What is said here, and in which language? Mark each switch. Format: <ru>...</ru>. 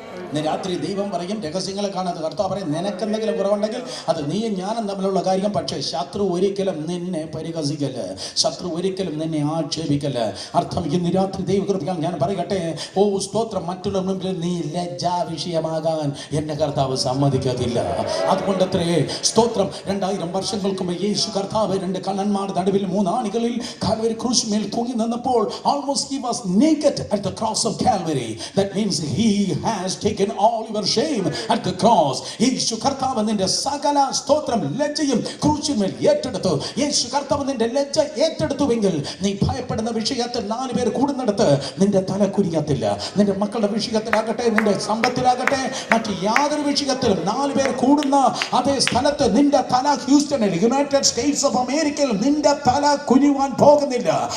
<ml>ഇന്ന് രാത്രി ദൈവം പറയും, രഹസ്യങ്ങളെ കാണാതെ കർത്താവ് പറയും, നിനക്കെന്തെങ്കിലും കുറവുണ്ടെങ്കിൽ അത് നീയും ഞാനും തമ്മിലുള്ള കാര്യം. പക്ഷേ ശത്രു ഒരിക്കലും നിന്നെ പരിഹസിക്കല്ല, ശത്രു ഒരിക്കലും നിന്നെ ആക്ഷേപിക്കല്ല. അർത്ഥം ഇന്ന് രാത്രി ദൈവകൃപയാൽ ഞാൻ പറയട്ടെ, സ്തോത്രം. മറ്റുള്ള മുമ്പിൽ നീ ലജ്ജാ വിഷയമാകാൻ എൻ്റെ കർത്താവ് സമ്മതിക്കത്തില്ല. അതുകൊണ്ടത്രേ സ്തോത്രം 2000 വർഷങ്ങൾക്ക് മുമ്പ് യേശു കർത്താവ് 2 കള്ളന്മാരുടെ നടുവിൽ 3 ആണികളിൽ കാൽവരി ക്രൂശിന്മേൽ തൂങ്ങി നിന്നപ്പോൾ</ml> <en>almost he was naked at the cross of Calvary. That means he has taken taken all your shame at the cross.</en> <ml>യേശു കർത്താവ് നിന്റെ സകല സ്തോത്രം ലജ്ജയും ക്രൂശിന്മേൽ ഏറ്റെടുത്തു. യേശു കർത്താവ് നിന്റെ ലജ്ജ ഏറ്റെടുത്തുവെങ്കിൽ നീ ഭയപ്പെടുന്ന വിഷയത്തിൽ 4 പേർ കൂടുന്നിടത്ത് നിന്റെ തല കുനിയത്തില്ല. നിന്റെ മക്കളുടെ വിഷയത്തിലാകട്ടെ, നിന്റെ സമ്പത്തിലാകട്ടെ, മറ്റ് യാതൊരു വിഷയത്തിലും 4 പേർ കൂടുന്ന അതേ സ്ഥലത്ത് നിന്റെ തല ഹ്യൂസ്റ്റണിൽ, യുണൈറ്റഡ് സ്റ്റേറ്റ്സ് ഓഫ് അമേരിക്കയിൽ നിന്റെ തല കുനിയുവാൻ പോകുന്നില്ല.</ml>